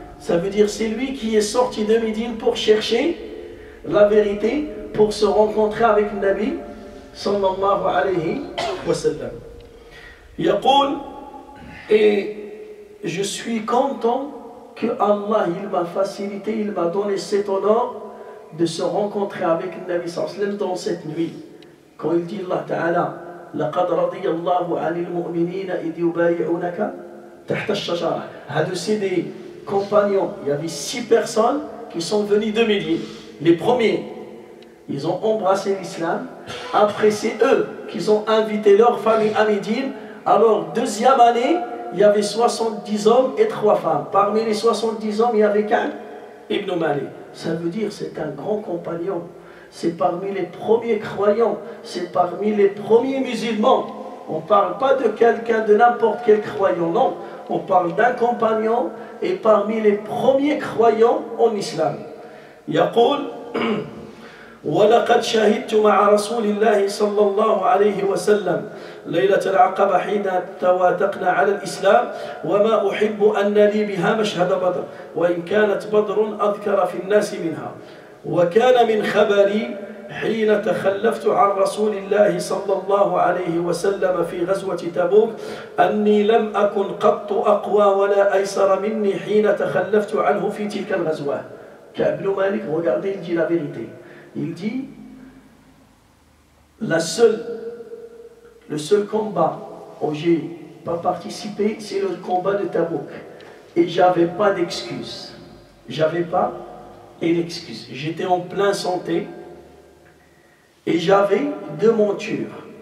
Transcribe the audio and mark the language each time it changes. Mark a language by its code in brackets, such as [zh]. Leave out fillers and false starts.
[fr] Ça veut dire c'est lui qui est sorti de Médine pour chercher la vérité, pour se rencontrer avec le Nabi sallallahu alayhi wa sallam. Yaqul, et je suis content que Allah il m'a facilité, il m'a donné cet honneur de se rencontrer avec le Nabi sallallahu alayhi wa sallam dans cette nuit. Quand il dit [ar] Allah Ta'ala, لقد رضي الله عن المؤمنين إذ يبايعونك تحت الشجرة. [fr] C'est des compagnons, il y avait 6 personnes qui sont venues de Médine. Les premiers, ils ont embrassé l'islam. Après, c'est eux qui ont invité leur famille à Médine. Alors, deuxième année, il y avait 70 hommes et 3 femmes. Parmi les 70 hommes, il y avait Ka'b ibn Malik. Ça veut dire c'est un grand compagnon. C'est parmi les premiers croyants, c'est parmi les premiers musulmans. On ne parle pas de quelqu'un, de n'importe quel croyant, non. On parle d'un compagnon et parmi les premiers croyants en islam. [ar] يقول ولقد شهدت مع رسول الله صلى الله عليه وسلم ليلة العقبة حين تواتقنا على الإسلام وما أحب أن لي بها مشهد بدر وإن كانت بدر أذكر في الناس منها وكان من خبري حين تخلفت عن رسول الله صلى الله عليه وسلم في غزوة تبوك أني لم أكن قط أقوى ولا أيسر مني حين تخلفت عنه في تلك الغزوة. [fr] Ka'b ibn Malik, regardez, il dit la vérité. Il dit, le seul combat où j'ai pas participé, c'est le combat de Tabouk. Et j'avais pas d'excuse. J'avais pas une excuse. J'étais en pleine santé et j'avais 2 montures.